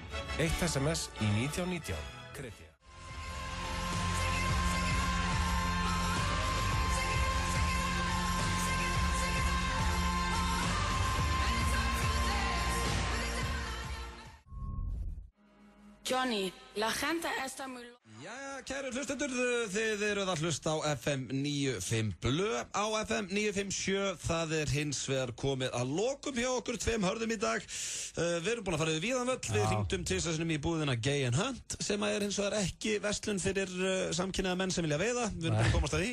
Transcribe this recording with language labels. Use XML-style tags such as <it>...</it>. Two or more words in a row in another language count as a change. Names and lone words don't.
<is>1 SMS í 1919. Kredía.</is> <es>Johnny, la gente está muy...</es> <is>Jæja, kæru hlustendur, þið eruð að hlusta á FM 95 Blö á FM 957. Það er hins vegar komið að lokum hjá okkur 2 hörðum í dag. Við erum búin að fara við víðan völl. Við hringdum tvisvarsinnum í búðina Gay & Hunt sem er hins vegar ekki verslun fyrir samkynhneigða menn sem vilja veiða. Við erum búin að komast að því.</is>